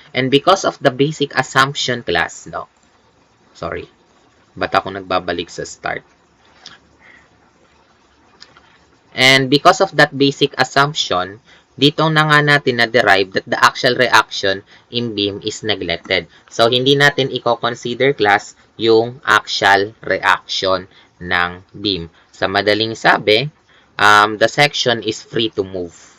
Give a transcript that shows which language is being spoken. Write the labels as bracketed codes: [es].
[en] And because of the basic assumption, class, no? Sorry. [tl] Ba't ako nagbabalik sa start? [en] And because of that basic assumption, [tl] dito na nga natin na-derive [en] that the axial reaction in beam is neglected. [tl] So, hindi natin i-consider, class, yung axial reaction ng beam. Sa madaling sabi, [en] the section is free to move.